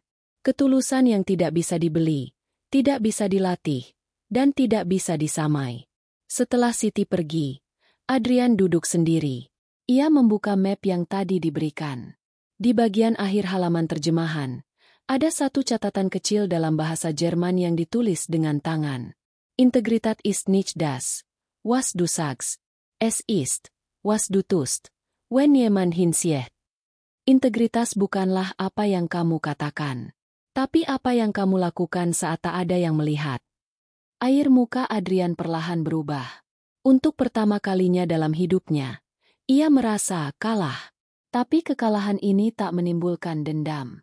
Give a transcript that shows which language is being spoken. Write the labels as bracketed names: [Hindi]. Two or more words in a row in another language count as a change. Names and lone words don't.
[Indonesian] Ketulusan yang tidak bisa dibeli, tidak bisa dilatih, dan tidak bisa disamai. Setelah Siti pergi, Adrian duduk sendiri. Ia membuka map yang tadi diberikan. Di bagian akhir halaman terjemahan, ada satu catatan kecil dalam bahasa Jerman yang ditulis dengan tangan. [German] Integritat ist nicht das, was du sagst. Es ist, was du tust, wenn jemand hinsieht. [Indonesian] Integritas bukanlah apa yang kamu katakan, tapi apa yang kamu lakukan saat tak ada yang melihat. Air muka Adrian perlahan berubah. Untuk pertama kalinya dalam hidupnya, ia merasa kalah. Tapi kekalahan ini tak menimbulkan dendam.